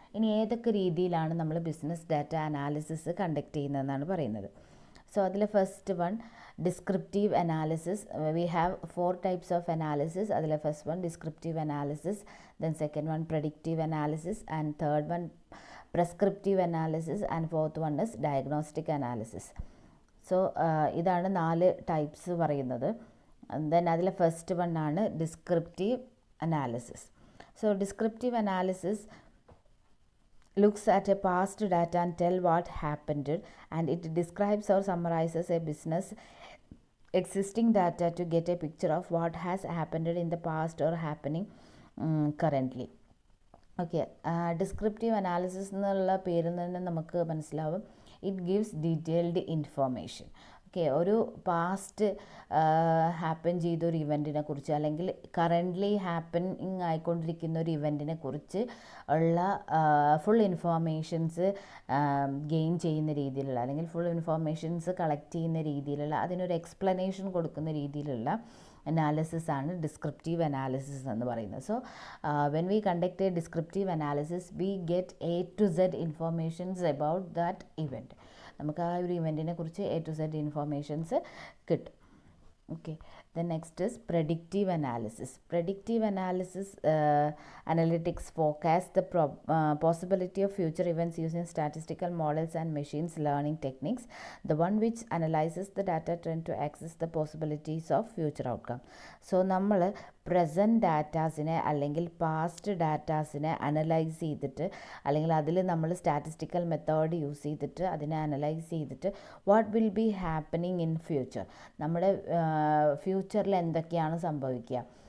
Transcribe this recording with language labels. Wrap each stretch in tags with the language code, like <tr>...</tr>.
<ml>ഇനി ഏതൊക്കെ രീതിയിലാണ് നമ്മൾ ബിസിനസ് ഡാറ്റ അനാലിസിസ് കണ്ടക്ട് ചെയ്യുന്നതെന്നാണ് പറയുന്നത്.</ml> <en>So അതിൽ first one descriptive analysis. We have 4 types of analysis. അതിൽ first one descriptive analysis, then second one predictive analysis, and third one prescriptive analysis, and fourth one is diagnostic analysis.</en> <ml>So ഇതാണ് 4 types പറയുന്നത്. Then അതിൽ first one ആണ് descriptive analysis.</ml> <en>So descriptive analysis looks at a past data and tell what happened, and it describes or summarizes a business existing data to get a picture of what has happened in the past or happening currently.</en> <ml>Okay, descriptive analysis എന്നുള്ള പേരിൽ തന്നെ നമുക്ക് മനസ്സിലാവും,</ml> <en>It gives detailed information.</en> <ml>Okay, ഒരു past happen ചെയ്തൊരു ഇവൻറ്റിനെ കുറിച്ച് അല്ലെങ്കിൽ currently happening ആയിക്കൊണ്ടിരിക്കുന്ന ഒരു ഇവൻറ്റിനെ കുറിച്ച് ഉള്ള ഫുൾ ഇൻഫോർമേഷൻസ് ഗെയിൻ ചെയ്യുന്ന രീതിയിലുള്ള, അല്ലെങ്കിൽ ഫുൾ ഇൻഫോർമേഷൻസ് കളക്ട് ചെയ്യുന്ന രീതിയിലുള്ള, അതിനൊരു എക്സ്പ്ലനേഷൻ കൊടുക്കുന്ന രീതിയിലുള്ള അനാലിസിസ് ആണ് ഡിസ്ക്രിപ്റ്റീവ് അനാലിസിസ് എന്ന് പറയുന്നത്.</ml> <en>So when we conduct a descriptive analysis we get A to Z informations about that event.</en> <ml>നമുക്ക് ആ ഒരു ഇവൻറ്റിനെ കുറിച്ച് A to Z ഇൻഫോർമേഷൻസ് കിട്ടും.</ml> <en>Okay, the next is predictive analysis. Predictive analysis analytics forecast the possibility of future events using statistical models and machines learning techniques. The one which analyzes the data trend to access the possibilities of future outcome.</en> <ml>So നമ്മൾ present ഡാറ്റാസിനെ അല്ലെങ്കിൽ past ഡാറ്റാസിനെ analyse ചെയ്തിട്ട്, അല്ലെങ്കിൽ അതിൽ നമ്മൾ statistical method use ചെയ്തിട്ട് അതിനെ analyse ചെയ്തിട്ട്</ml> <en>what will be happening in future,</en> <ml>നമ്മുടെ ഫ്യൂച്ചറിൽ എന്തൊക്കെയാണ് സംഭവിക്കുക.</ml>